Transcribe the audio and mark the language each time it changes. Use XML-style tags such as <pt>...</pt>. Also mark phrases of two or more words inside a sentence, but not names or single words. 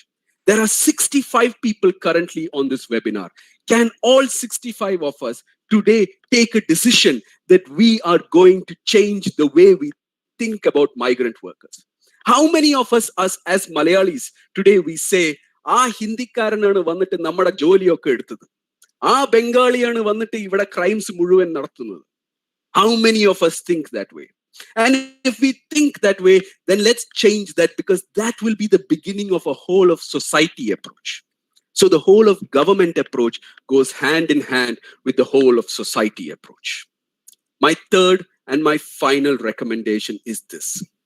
<en>There are 65 people currently on this webinar. Can all 65 of us today take a decision that we are going to change the way we think about migrant workers? How many of us as Malayalis today we say,</en> <ml>ഹിന്ദിക്കാരനാണ് വന്നിട്ട് നമ്മട ജോലിയൊക്കെ എടുത്തത്. ബംഗാളിയാണ് വന്നിട്ട് ഇവട crimes മുഴുവൻ നടത്തുന്നത്.</ml> <en>How many of us think that way? And if we think that way, then let's change that, because that will be the beginning of a whole of society approach. So the whole of government approach goes hand in hand with the whole of society approach. My third and my final recommendation is this.</en>